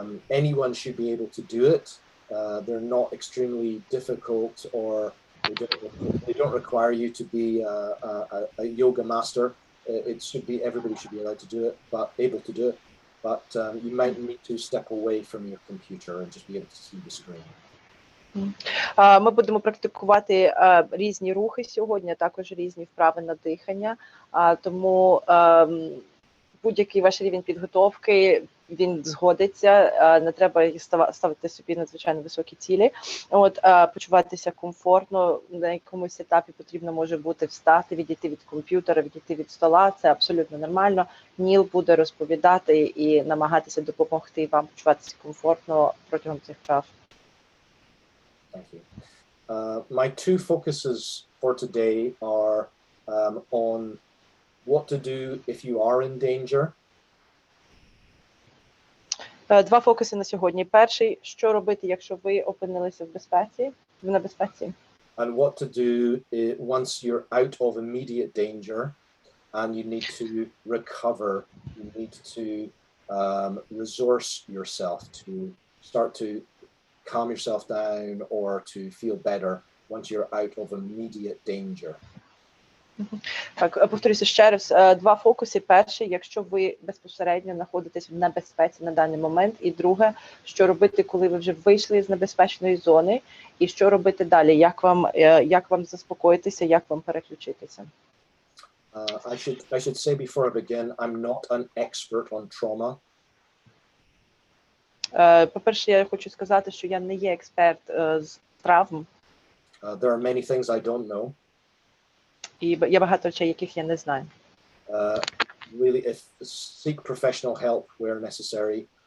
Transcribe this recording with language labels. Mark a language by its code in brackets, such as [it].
[en] Anyone should be able to do it. They're not extremely difficult, or they don't require you to be a yoga master. It should be, everybody should be allowed to do it, but able to do it. But you might need to step away from your computer and just be able to see the screen. [uk] Ми будемо практикувати різні рухи сьогодні, а також різні вправи на дихання, тому будь-який ваш рівень підготовки, він згодиться, не треба ставити собі надзвичайно високі цілі. Почуватися комфортно, на якомусь етапі потрібно може бути встати, відійти від комп'ютера, відійти від стола, це абсолютно нормально. Ніл буде розповідати і намагатися допомогти вам почуватися комфортно протягом цих вправ. [en] Thank you. My two focuses for today are on what to do if you are in danger. [uk] Два фокуси на сьогодні. Перший, що робити, якщо ви опинилися в небезпеці. [en] And what to do once you're out of immediate danger and you need to recover, you need to resource yourself to start to calm yourself down or to feel better once you're out of immediate danger. [uk] Так, повторюся ще раз. Два фокуси. Перший, якщо ви безпосередньо знаходитесь в небезпеці на даний момент. І друге, що робити, коли ви вже вийшли з небезпечної зони. І що робити далі? Як вам заспокоїтися, як вам переключитися? [en] I should say before I begin, I'm not an expert on trauma. [uk] По-перше, я хочу сказати, що я не є експерт з травм. [en] There are many things I don't know. [uk] І є багато речей, яких я не знаю. [en] Really, if seek professional help where necessary.